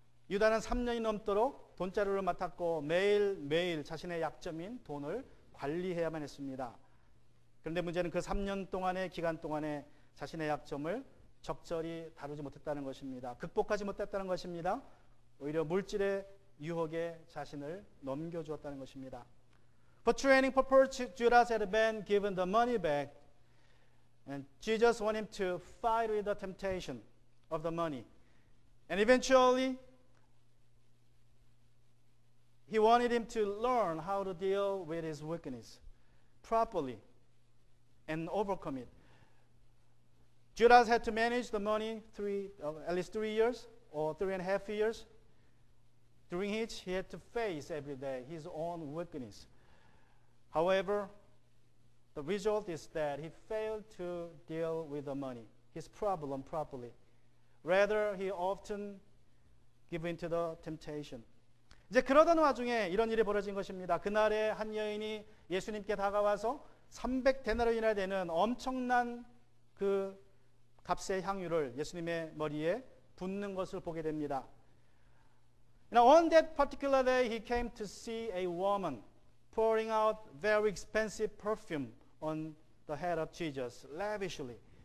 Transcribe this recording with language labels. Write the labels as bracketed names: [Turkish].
[Korean] 유다는 3년이 넘도록 돈자루를 맡았고 매일매일 자신의 약점인 돈을 관리해야만 했습니다. 그런데 문제는 그 3년 동안의 기간 동안에 자신의 약점을 적절히 다루지 못했다는 것입니다. 극복하지 못했다는 것입니다. 오히려 물질의 유혹에 자신을 넘겨주었다는 것입니다. [English] For training purpose, Judas had been given the money back, and Jesus wanted him to fight with the temptation of the money. And eventually, he wanted him to learn how to deal with his weakness properly and overcome it. Judas had to manage the money at least 3 years or 3.5 years, during which he had to face every day his own weakness. However, the result is that he failed to deal with the money, his problem properly. Rather, he often gave in to the temptation. [Korean] 이제 그러던 와중에 이런 일이 벌어진 것입니다. 그날에 한 여인이 예수님께 다가와서 300데나리온이나 되는 엄청난 그 값의 향유를 예수님의 머리에 붓는 것을 보게 됩니다. [English] Now, on that particular day, he came to see a woman pouring out very expensive perfume on the head of Jesus, lavishly.